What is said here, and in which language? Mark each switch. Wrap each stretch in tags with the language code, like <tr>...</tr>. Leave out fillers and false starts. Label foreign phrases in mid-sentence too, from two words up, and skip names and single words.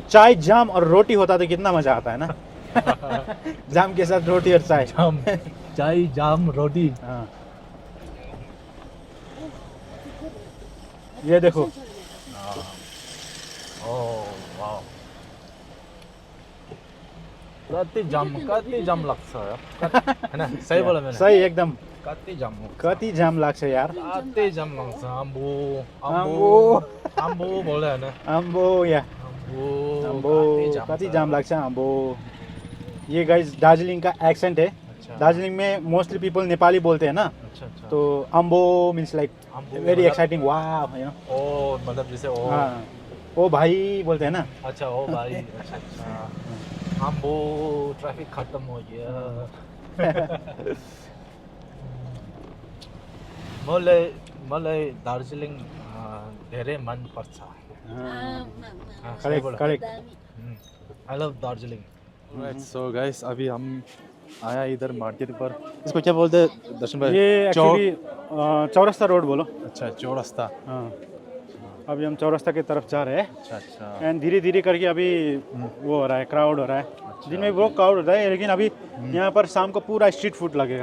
<hi>चाय जाम और रोटी होता तो कितना मजा आता है ना। जाम के साथ रोटी और चाय। जाम चाय जाम रोटी। हाँ ये देखो ओह वाह</hi> <ne>कति जाम लाग्छ</ne> <hi>है ना, सही बोला मैंने। सही एकदम।</hi> <ne>कति जाम लाग्छ यार। कति जाम लाग्छ आम्बो आम्बो आम्बो बोल्दै हैन आम्बो या आम्बो कति जाम लाग्छ आम्बो।</ne> <hi>ये गाइस दार्जिलिंग का एक्सेंट है। अच्छा दार्जिलिंग में</hi> <en>mostly people</en> <hi>नेपाली बोलते हैं ना, अच्छा अच्छा तो अम्बो</hi> <en>means like</en> <hi>आम्बो वेरी मतलब-</hi> <en>exciting wah you know.</en> <hi>ओ मतलब जैसे ओ हाँ ओ भाई बोलते हैं ना। अच्छा ओ भाई अच्छा अच्छा आम्बो ट्रैफिक खत्म हो गया।</hi> <ne>मलाई दार्जिलिङ धेरै मन पर्छ।</ne> <en>correct correct. I love Darjeeling. right so guys</en> <hi>अभी हम आया इधर मार्केट पर, इसको क्या बोलते हैं दर्शन भाई? ये एक्चुअली चौरस्ता रोड बोलो। अच्छा चौरस्ता। हाँ अभी हम चौरस्ता की तरफ जा रहे हैं अच्छा अच्छा एंड धीरे धीरे करके अभी वो हो रहा है, क्राउड हो रहा है। दिन में वो क्राउड होता है लेकिन अभी यहाँ पर शाम को पूरा</hi> <en>street food</en> <hi>लगेगा।</hi>